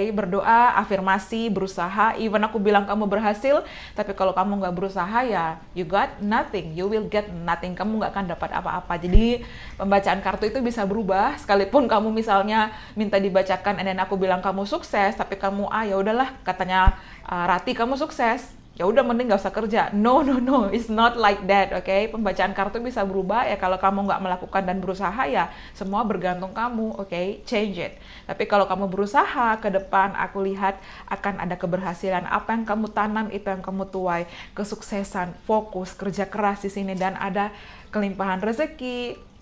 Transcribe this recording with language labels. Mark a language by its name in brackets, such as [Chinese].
[Indonesian] Berdoa, afirmasi, berusaha, even aku bilang kamu berhasil, tapi kalau kamu nggak berusaha ya [English] you got nothing, you will get nothing, [Indonesian] kamu nggak akan dapat apa-apa. Jadi pembacaan kartu itu bisa berubah, sekalipun kamu misalnya minta dibacakan [English] and then [Indonesian] aku bilang kamu sukses, tapi kamu ya udahlah, katanya Rati kamu sukses, ya udah mending gak usah kerja. [English] No, no, no, it's not like that, oke? [Indonesian] Pembacaan kartu bisa berubah ya, kalau kamu nggak melakukan dan berusaha ya semua bergantung kamu, oke? [English] Change it. [Indonesian] Tapi kalau kamu berusaha ke depan, aku lihat akan ada keberhasilan. Apa yang kamu tanam itu yang kamu tuai. Kesuksesan, fokus, kerja keras di sini, dan ada kelimpahan rezeki.